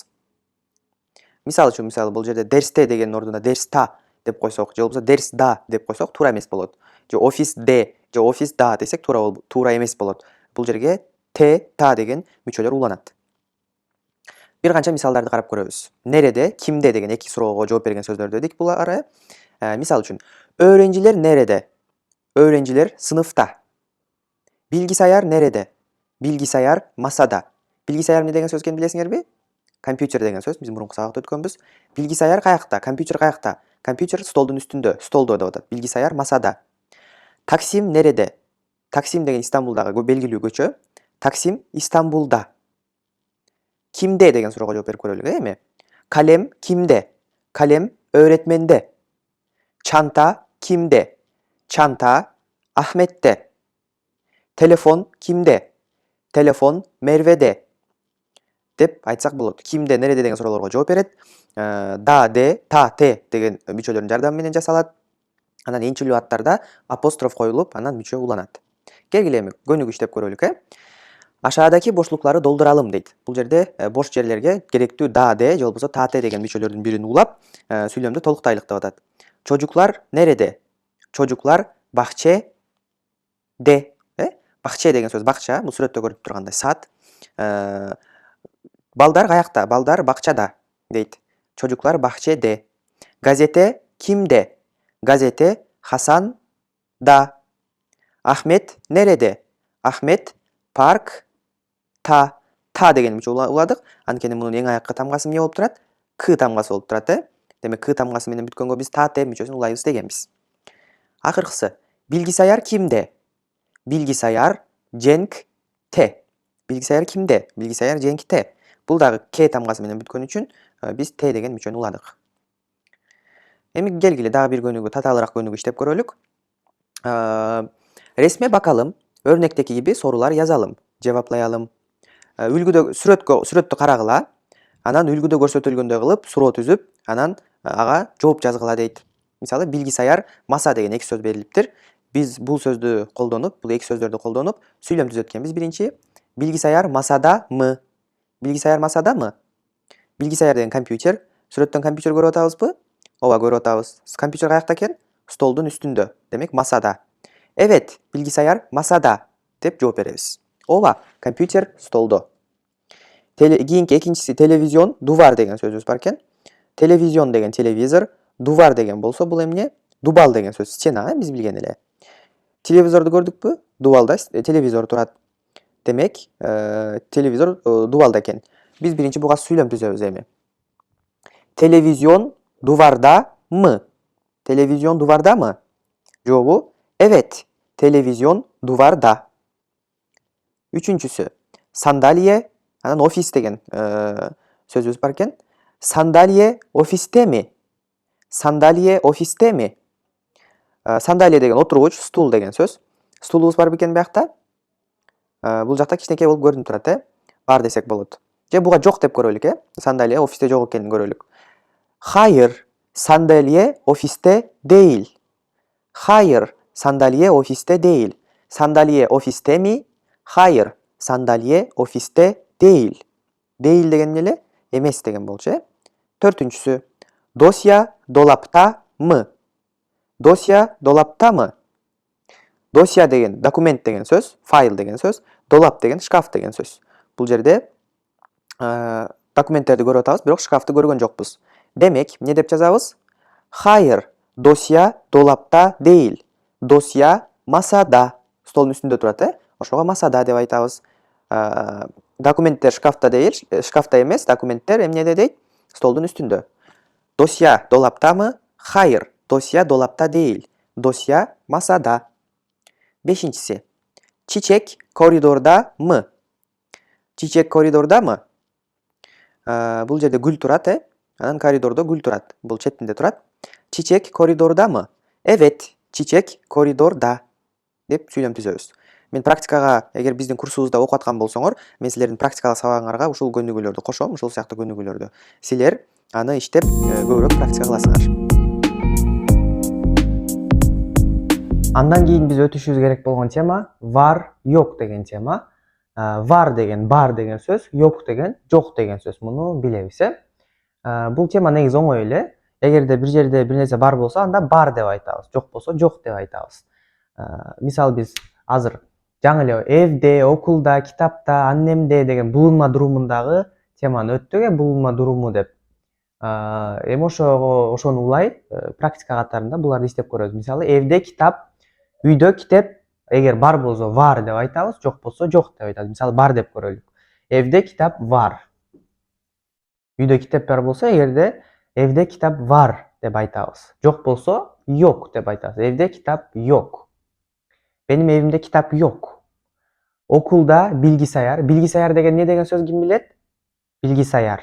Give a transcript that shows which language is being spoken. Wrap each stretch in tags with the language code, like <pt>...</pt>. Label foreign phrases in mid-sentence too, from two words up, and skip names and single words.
<ky>Мисалы үчүн, бул жерде дерсте деген ордуна дерста деп койсок, же болбосо дерсда деп койсок туура эмес болот. Же офисде, же офисда десек туура эмес болот. Бул жерге т, та деген мүчөлөр уланат. Бир канча мисалдарды карап көрөбүз. Нереде, кимде деген эки суроого жооп берген сөздөр дедик булар. Мисалы үчүн,</ky> <tr>öğrenciler nerede? Öğrenciler sınıfta. Bilgisayar nerede? Bilgisayar masada.</tr> <ky>Bilgisayar эмне деген сөз экенин билесиңерби? Компьютер деген сөз, биз мурунку сабакта өткөнбүз. Bilgisayar каякта, компьютер каякта? Компьютер столдун үстүндө, столдо деп атат.</ky> <tr>Bilgisayar masada. Taksim nerede? Taksim</tr> <ky>деген Истанбулдагы белгилүү көчө.</ky> <tr>Taksim İstanbul'da. Kimde</tr> <ky>деген суроого жооп берип көрөлүк, эми.</ky> <tr>Kalem kimde? Kalem öğretmende. Çanta kimde? Çanta Ahmet'te. Telefon kimde? Telefon Merve'de.</tr> <ky>Деп айтсак болот. Кимде, нереде деген суроолорго жооп берет. Да, де, та, те деген мүчөлөрдүн жардамы менен жасалат. Анан энчилүү аттарда апостроф коюлуп, анан мүчө уланат. Келгиле эми көнүгүү иштеп көрөлүк,</ky> <tr>Aşağıdaki boşlukları dolduralım дейт.</tr> <ky>Бул жерде бош жерлерге керектүү да, де же болбосо та, те деген мүчөлөрдүн бирин улап, сүйлөмдү толуктайлык деп атат.</ky> <tr>Çocuklar nerede? Çocuklar bahçede.</tr> <ky>Bahçe деген сөз бакча, бул сүрөттө көрүп тургандай сад. Балдар каякта? Балдар бакчада дейт.</ky> <tr>Çocuklar bahçede. Gazete kimde? Gazete Hasan'da. Ahmet nerede? Ahmet parkta.</tr> <ky>Ta деген мүчө уладык. Анткени мунун эң аяккы тамгасы эмне болуп турат? К тамгасы болуп турат, Демек к тамгасы менен бүткөнгө биз та, те мүчөсүн улайбыз дегенбиз. Акыркысы,</ky> <tr>bilgisayar kimde? Bilgisayar Cenk'te. Bilgisayar kimde? Bilgisayar Cenk'te.</tr> <ky>Бул дагы к тамгасы менен бүткөн үчүн биз т деген мүчөнү уладык. Эми келгиле дагы бир көнүгүү, татаалыраак көнүгүү иштеп көрөлүк.</ky> <tr>Resme bakalım. Örnekteki gibi sorular yazalım. Cevaplayalım.</tr> <ky>Сүрөттү карагыла. Анан үлгүдө көрсөтүлгөндөй кылып суроо түзүп, анан ага жооп жазгыла дейт. Мисалы,</ky> <tr>bilgisayar masa</tr> <ky>деген эки сөз берилиптир. Биз бул сөздү колдонуп, бул эки сөздөрдү колдонуп сүйлөм түзөт экенбиз. Биринчи,</ky> <tr>bilgisayar masada mı? Bilgisayar masada mı?</tr> <ky>Bilgisayar деген компьютер. Сүрөттөн компьютер көрүп атабызбы? Ооба, көрүп атабыз. Компьютер каякта экен? Столдун үстүндө. Демек,</ky> <tr>masada. Evet, bilgisayar masada</tr> <ky>деп жооп беребиз. Ооба, компьютер столдо. Кийинки экинчиси телевизион, дувар деген сөзүбүз бар экен. Телевизион деген телевизор, дувар деген болсо бул эмне? Дубал деген сөз, стена, биз билген эле. Телевизорду көрдүкпү? Дубалда телевизор турат. Демек, телевизор дубалда экен. Биз биринчи буга сүйлөм түзөбүз эми.</ky> <tr>Televizyon duvarda mı? Televizyon duvarda mı? Cevabı evet. Televizyon duvarda. Üçüncüsü sandalye, анан ofis деген sözümüz barken sandalye ofiste mi? Sandalye ofiste mi? Sandalye</tr> <ky>деген отургуч, стул деген сөз. Стулубуз бар бекен биякта? Бул жакта кичинекей болуп көрүнүп турат, бар десек болот. Же буга жок деп көрөлүк,</ky> <tr>Sandalye ofiste</tr> <ky>жок экенин көрөлүк.</ky> <tr>Hayır, sandalye ofiste değil. Hayır, sandalye ofiste değil. Sandalye ofiste mi? Hayır, sandalye ofiste değil.</tr> <ky>Değil деген эмне? Эмес деген болчу, Төртүнчүсү.</ky> <tr>Dosya dolapta mı? Dosya dolapta mı?</tr> <ky>Dosya деген документ деген сөз, файл деген сөз, долап деген шкаф деген сөз. Бул жерде документтерди көрүп атабыз, бирок шкафты көргөн жокпуз. Демек, эмне деп жазабыз?</ky> <tr>Hayır, dosya dolapta değil. Dosya masada.</tr> <ky>Столдун үстүндө турат, Ошого масада деп айтабыз. Документтер шкафта değil, шкафта эмес, документтер эмнеде дейт? Столдун үстүндө.</ky> <tr>Dosya dolapta mı? Hayır, dosya dolapta değil. Dosya masada. Beşincisi. Çiçek koridorda mı? Çiçek koridorda mı?</tr> <ky>Бул жерде гүл турат, Анан коридордо гүл турат. Бул четинде турат.</ky> <tr>Çiçek koridorda mı? Evet, çiçek koridorda</tr> <ky>деп сүйлөм түзөбүз. Мен практикага, эгер биздин курсубузда окуп аткан болсоңор, мен силердин практикалык сабагыңарга ушул көнүгүүлөрдү кошом, ушул сыяктуу көнүгүүлөрдү. Силер аны иштеп, көбүрөөк практика кыласыңар. Андан кийин биз өтүшүбүз керек болгон тема</ky> <tr>var, yok</tr> <ky>деген тема. Var деген бар деген сөз, yok деген жок деген сөз. Муну билебиз, э? Бул тема негизи оңой эле. Эгерде бир жерде бир нерсе бар болсо, анда бар деп айтабыз, жок болсо жок деп айтабыз. Мисалы биз азыр жаңы эле evde, окулда, китапта, аннемде деген булунма durumундагы теманы өттүк, булунма durуму деп. Эми ошону улай практика катарында буларды иштеп көрөбүз. Мисалы evde китап, үйдө китеп, эгер бар болсо var деп айтабыз, жок болсо жок деп айтабыз. Мисалы бар деп көрөлүк.</ky> <tr>Evde kitap var.</tr> <ky>Үйдө китеп бар болсо, эгерде</ky> <tr>evde kitap var</tr> <ky>деп айтабыз. Жок болсо yok деп айтабыз.</ky> <tr>Evde kitap yok. Benim evimde kitap yok. Okulda bilgisayar.</tr> <ky>Bilgisayar деген не деген сөз ким билет? Bilgisayar.</ky>